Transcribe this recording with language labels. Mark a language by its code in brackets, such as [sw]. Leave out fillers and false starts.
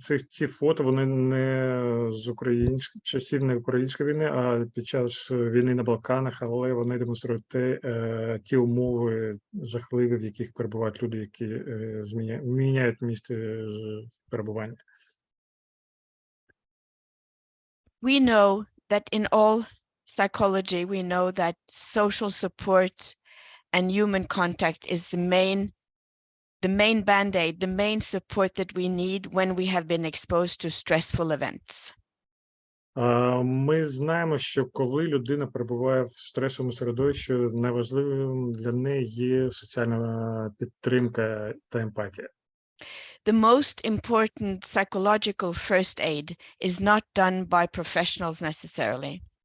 [uk] Ці фото, вони не з часів не української війни, а під час війни на Балканах, але вони демонструють ті умови жахливі, в яких перебувають люди, які міняють місце перебування. [en] We know that in all psychology, we know that social support and human contact is the main band-aid, the main support that we need when we have been exposed to stressful events. [uk] Ми знаємо, що коли людина перебуває в стресовому середовищі, найважливим для неї є соціальна підтримка та емпатія. [en] The most important psychological first aid is not done by professionals necessarily.